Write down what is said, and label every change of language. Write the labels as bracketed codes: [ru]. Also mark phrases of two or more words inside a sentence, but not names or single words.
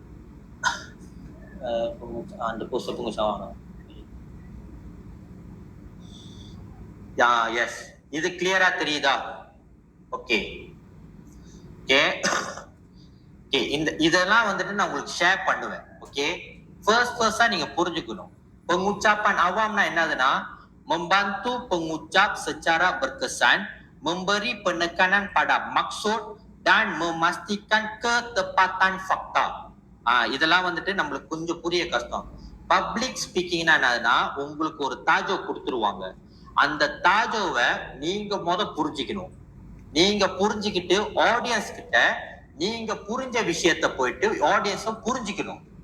[ta] அந்த போஸ்ட் புங்குசாவாங்க. [en] ya, yes. [ta] இது கிளியரா தெரியுதா? ஓகே, ஓகே, ஓகே. இதெல்லாம் வந்துட்டு நான் உங்களுக்கு ஷேர் பண்ணுவேன். ஓகே, ஃபர்ஸ்டா நீங்க புரிஞ்சுக்கணும். [ms] Pengucapan awamnya என்னதுன்னா, membantu pengucap secara berkesan, memberi penekanan pada maksud dan memastikan ketepatan fakta. [ta] இதெல்லாம் வந்துட்டு நம்மளுக்கு கொஞ்சம் புரிய கஷ்டம். [en] public speaking-னா [ta] என்னதுன்னா, உங்களுக்கு ஒரு தாஜோ கொடுத்துருவாங்க. அந்த தாஜோவை நீங்க புரிஞ்சுக்கணும். நீங்க புரிஞ்சுக்கிட்டு ஆடியன்ஸ் கிட்ட நீங்க புரிஞ்ச விஷயத்த போயிட்டு ஆடியன்ஸும் புரிஞ்சுக்கணும்.